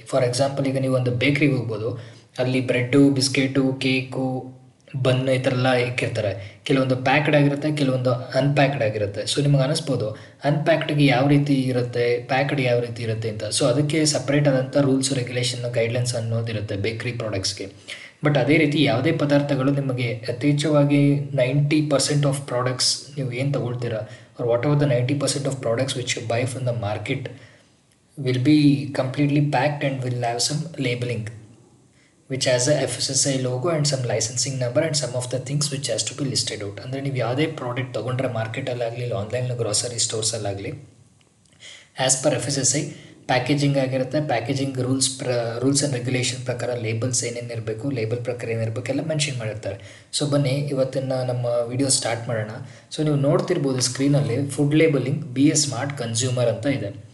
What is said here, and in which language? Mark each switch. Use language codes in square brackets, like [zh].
[kn] For example ಈಗ ನೀವು ಒಂದು ಬೇಕ್ರಿಗೆ ಹೋಗ್ಬೋದು, ಅಲ್ಲಿ ಬ್ರೆಡ್ಡು, ಬಿಸ್ಕೆಟು, ಕೇಕು, ಬನ್ನು ಈ ಥರ ಎಲ್ಲ ಇಕ್ಕಿರ್ತಾರೆ. ಕೆಲವೊಂದು ಪ್ಯಾಕ್ಡ್ ಆಗಿರುತ್ತೆ, ಕೆಲವೊಂದು ಅನ್ಪ್ಯಾಕ್ಡ್ ಆಗಿರುತ್ತೆ. ನಿಮಗೆ ಅನ್ನಿಸ್ಬೋದು ಅನ್ಪ್ಯಾಕ್ಡ್ಗೆ ಯಾವ ರೀತಿ ಇರುತ್ತೆ, ಪ್ಯಾಕ್ಡ್ ಯಾವ ರೀತಿ ಇರುತ್ತೆ ಅಂತ. ಅದಕ್ಕೆ ಸಪ್ರೇಟ್ ಆದಂಥ ರೂಲ್ಸ್, ರೆಗ್ಯುಲೇಷನ್, ಗೈಡ್ಲೈನ್ಸ್ ಅನ್ನೋದಿರುತ್ತೆ ಬೇಕ್ರಿ ಪ್ರಾಡಕ್ಟ್ಸ್ಗೆ. [en] but [kn] ಅದೇ ರೀತಿ ಯಾವುದೇ ಪದಾರ್ಥಗಳು ನಿಮಗೆ ಯಥೇಚ್ಛವಾಗಿ 90% ಆಫ್ ಪ್ರಾಡಕ್ಟ್ಸ್ ನೀವು ಏನು ತೊಗೊಳ್ತೀರಾ, [en] or whatever the 90% of products which you buy from the market will be completely packed and will have some labeling which has a FSSI logo and some licensing number and some of the things which has to be listed out. [kn] ಅಂದರೆ ನೀವು ಯಾವುದೇ product ತೊಗೊಂಡ್ರೆ ಮಾರ್ಕೆಟಲ್ಲಾಗಲಿ ಇಲ್ಲ online grocery ಸ್ಟೋರ್ಸಲ್ಲಾಗಲಿ as per FSSI packaging ಆಗಿರುತ್ತೆ. Packaging rules and regulation ಪ್ರಕಾರ labels ಏನೇನಿರಬೇಕು, label ಪ್ರಕಾರ ಏನಿರಬೇಕು ಎಲ್ಲ ಮೆನ್ಷನ್ ಮಾಡಿರ್ತಾರೆ. ಬನ್ನಿ ಇವತ್ತಿನ ನಮ್ಮ ವಿಡಿಯೋ ಸ್ಟಾರ್ಟ್ ಮಾಡೋಣ. ನೀವು ನೋಡ್ತಿರ್ಬೋದು ಸ್ಕ್ರೀನಲ್ಲಿ food labelling BA smart consumer ಅಂತ ಇದೆ.